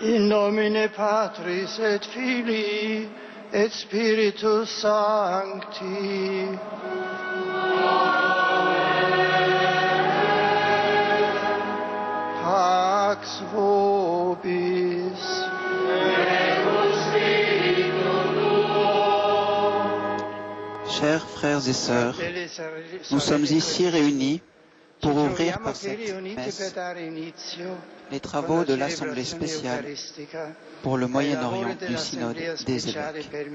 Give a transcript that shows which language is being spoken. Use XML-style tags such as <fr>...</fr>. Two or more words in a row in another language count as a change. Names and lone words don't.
<la>In nomine Patris et Filii et Spiritus Sancti. Pax vobis.</la> <fr>Chers frères et sœurs, nous sommes ici réunis pour ouvrir par cette messe les travaux de l'Assemblée spéciale pour le Moyen-Orient du Synode des évêques.</fr>